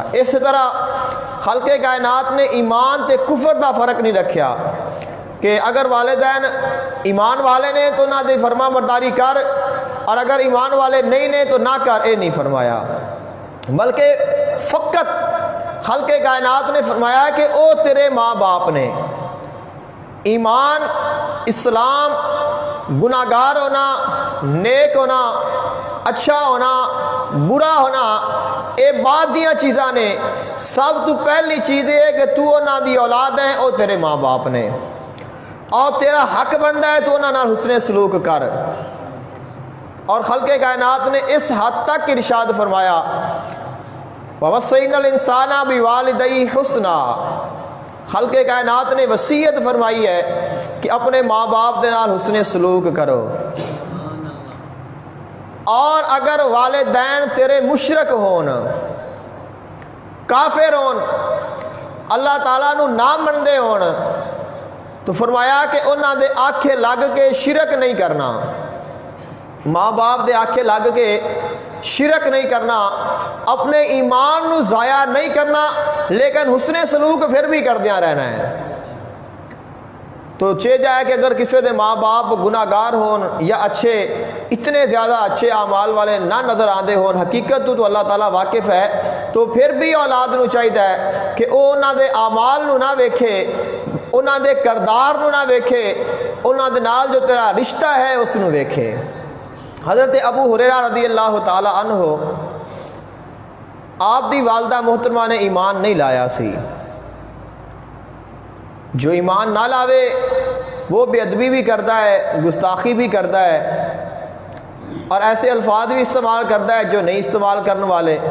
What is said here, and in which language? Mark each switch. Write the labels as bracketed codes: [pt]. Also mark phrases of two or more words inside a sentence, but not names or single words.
[pa] اس طرح خلق کائنات نے ایمان تے کفر دا فرق نہیں رکھیا، کہ اگر والدین ایمان والے نے تو نہ دی فرما برداری کر، اور اگر ایمان والے نہیں نے تو نہ کر، اے نہیں فرمایا، بلکہ فقط خلق کائنات نے فرمایا کہ او تیرے ماں باپ نے۔ ایمان، اسلام، گناہگار ہونا، نیک ہونا، اچھا ہونا، برا ہونا، اے بعد دیاں چیزاں نے، سب تو پہلی چیز ہے کہ تو انہاں دی اولاد ہیں، او تیرے ماں باپ نے، اور تیرا حق بنتا ہے تو انہاں نال حسن سلوک کر۔ اور خلق کائنات نے اس حد تک ارشاد فرمایا [ar] وَوَصَّيْنَا الْإِنسَانَ بِوَالِدَيْهِ حُسْنًا، [pa] خلق کائنات نے وصیت فرمائی ہے کہ اپنے ماں باپ دے نال حسن سلوک کرو، اور اگر والدین تیرے مشرک ہون، کافر ہون، اللہ تعالیٰ نو نہ مندے ہون، تو فرمایا کہ انہاں دے آکھے لگ کے شرک نہیں کرنا، ماں باپ دے آکھے لگ کے شرک نہیں کرنا، اپنے ایمان نو ضائع نہیں کرنا، لیکن حسن سلوک پھر بھی کردیاں رہنا ہے۔ تو چاہے جائے کہ اگر کسی دے ماں باپ گناہگار ہون یا اچھے، اتنے زیادہ اچھے اعمال والے نہ نظر آندے ہون، حقیقت تو اللہ تعالیٰ واقف ہے، تو تو پھر بھی اولاد نو چاہیے کہ وہ انہاں دے اعمال نو نہ ویکھے، انہاں دے کردار نو نہ ویکھے، انہاں دے نال جو تیرا رشتہ ہے اس نو ویکھے۔ حضرت ابو ہریرہ [ar] رضی اللہ تعالی عنہ [pa] آپ دی والدہ محترمہ نے ایمان نہیں لایا سی۔ [ur] جو ایمان نہ لاوے وہ بے ادبی بھی کرتا ہے، گستاخی بھی کرتا ہے، اور ایسے الفاظ بھی استعمال کرتا ہے جو نہیں استعمال کرنے والے۔